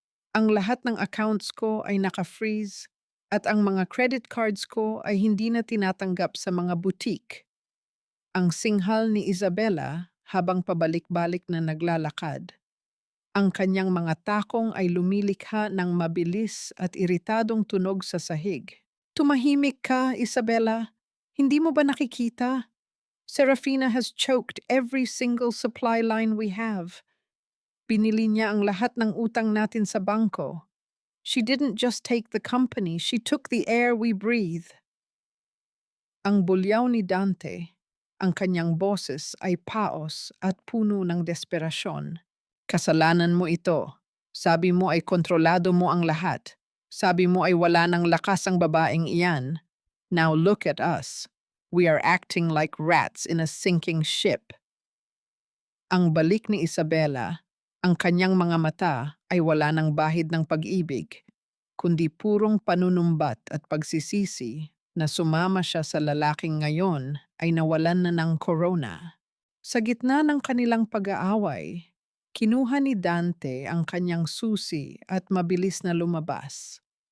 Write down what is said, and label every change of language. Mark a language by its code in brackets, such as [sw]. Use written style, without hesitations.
[tl] Ang lahat ng accounts ko ay naka-freeze at ang mga credit cards ko ay hindi na tinatanggap sa mga boutique. Ang singhal ni Isabella habang pabalik-balik na naglalakad. Ang kanyang mga takong ay lumilikha ng mabilis at iritadong tunog sa sahig. Tumahimik ka, Isabella. Hindi mo ba nakikita? [en] Serafina has choked every single supply line we have. [tl] Binili niya ang lahat ng utang natin sa bangko. [en] She didn't just take the company, she took the air we breathe. [tl] Ang bulyaw ni Dante, ang kanyang boses ay paos at puno ng desperasyon. Kasalanan mo ito. Sabi mo ay kontrolado mo ang lahat. Sabi mo ay wala ng lakas ang babaeng iyan. [en] Now look at us. We are acting like rats in a sinking ship. [tl] Ang balik ni Isabella, ang kanyang mga mata ay wala ng bahid ng pag-ibig, kundi purong panunumbat at pagsisisi na sumama siya sa lalaking ngayon ay nawalan na ng corona. Sa gitna ng kanilang pag-aaway, kinuha ni Dante ang kanyang susi at mabilis na lumabas.